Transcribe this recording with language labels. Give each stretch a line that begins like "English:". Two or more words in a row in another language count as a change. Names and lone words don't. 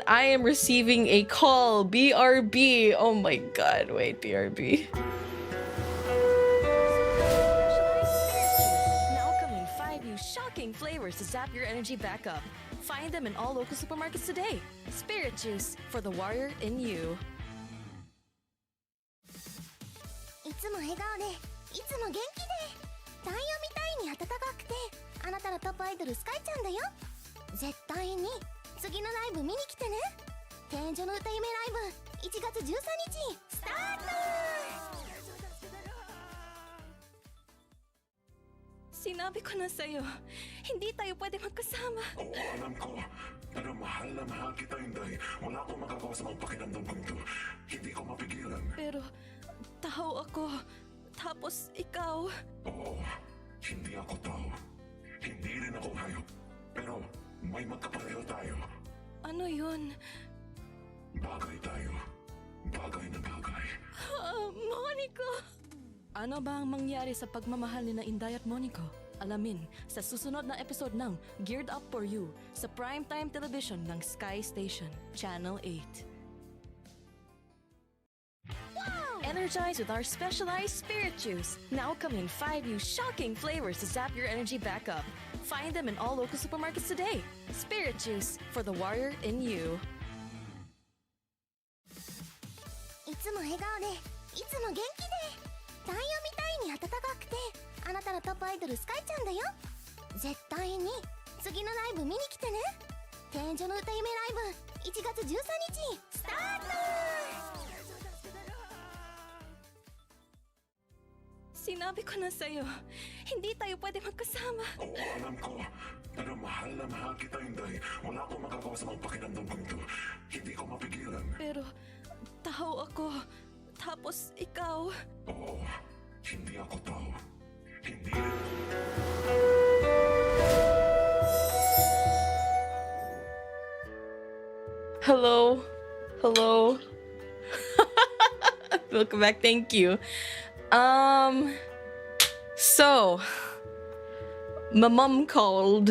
English: I am receiving a call. BRB. Oh my god, wait, BRB. Now coming 5 new shocking flavors to zap your energy back up. Find them in all local supermarkets today. Spirit Juice for the warrior in you.
Japanese: いつも笑顔で、いつも元気で、太陽みたいに暖かくて、あなたのトップアイドルスカイちゃんだよ。絶対に次のライブ見に来てね。天井の歌夢ライブ1月13日スタート。
Filipino: Sinabi ko na sa'yo, hindi tayo pwede magkasama. Oo, alam ko. Pero mahal na mahal kita, Inday. Wala akong magagawa sa mga pakiramdam kong ito. Hindi ko mapigilan. Pero tao ako, tapos ikaw. Oo, hindi ako tao. Hindi rin ako hayop. Pero may magkapareho tayo. Ano yun? Bagay tayo. Bagay na bagay. Monica! Ano ba ang mangyari sa pagmamahal ni na Inday at Monico? Alamin sa susunod na episode ng Geared Up For You sa
English: primetime television
Filipino: ng Skye Station, Channel 8.
English: Wow! Energize with our specialized Spirit Juice. Now coming 5 new shocking flavors to zap your energy back up. Find them in all local supermarkets today. Spirit Juice for the warrior in you.
Japanese: いつも笑顔で、いつも元気で、太陽みたいに暖かくて、あなたのトップアイドルスカイちゃんだよ。絶対に次のライブ見に来てね。天井の歌夢ライブ1月13日スタート。
Filipino: Sinabi ko na sa'yo, hindi tayo pwede magkasama. Oo, alam ko. Pero mahal na mahal kita, Inday. Wala akong magagawa sa mga pakiramdam kong ito. Hindi ko mapigilan. Pero tao ako, tapos ikaw. Oo, hindi ako tao. Hindi rin.
English: Hello. Welcome back. Thank you. So my mom called.